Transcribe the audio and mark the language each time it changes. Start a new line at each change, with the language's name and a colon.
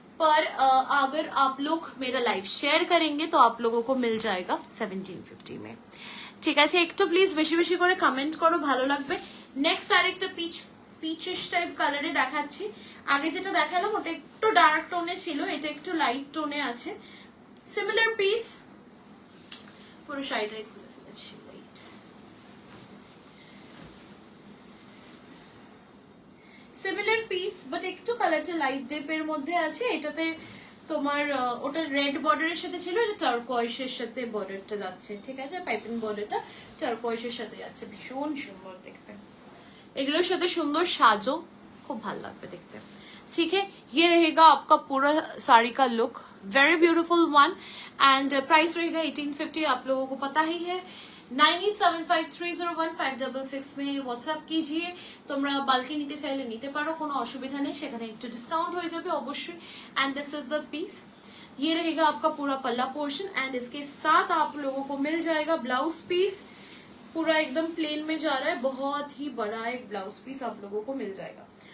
Hindi: पर अगर आप लोग मेरा लाइव शेयर करेंगे तो आप लोगों को मिल जाएगा 1750 में।
Bangla: ঠিক আছে, একটু প্লিজ বেশি বেশি করে কমেন্ট করো, ভালো লাগবে। নেক্সট আরেকটা পিচিশ টাইপ কালারে দেখাচ্ছি। আগে যেটা দেখালাম ওটা একটু ডার্ক টোনে ছিল, এটা একটু লাইট টোনে আছে। সিমিলার পিস, পুরো শাড়িটাই খুলে ফেলেছি। সিমিলার পিস বাট একটু কালারটা লাইট ডেপের মধ্যে আছে। এটাতে তোমার ওটা রেড বর্ডারের সাথে ছিল, এটা টার্কোয়েশের সাথে বর্ডারটা যাচ্ছে। ঠিক আছে, পাইপিং বর্ডারটা টার্কোয়েশের সাথে যাচ্ছে, ভীষণ সুন্দর দেখতে। এগুলোর সাথে সুন্দর সাজো, খুব ভালো লাগবে দেখতে।
Hindi: ठीक है, ये रहेगा आपका पूरा साड़ी का look,
English: very beautiful one,
Hindi: and price रहेगा 1850, आप लोगों को पता ही है। 9875301566 में হোয়াটসঅ্যাপ कीजिए।
Bangla: তোমরা বালকে নিতে চাইলে নিতে পারো, কোনো অসুবিধা নেই, সেখানে একটু ডিসকাউंट হয়ে যাবে অবশ্যই।
Hindi: And this is the piece, ये रहेगा आपका पूरा पल्ला पोर्शन, एंड इसके साथ आप लोगों को मिल जाएगा ब्लाउज पीस, पूरा एकदम प्लेन में जा रहा है, बहुत ही बड़ा एक ब्लाउज पीस आप लोगों को मिल जाएगा।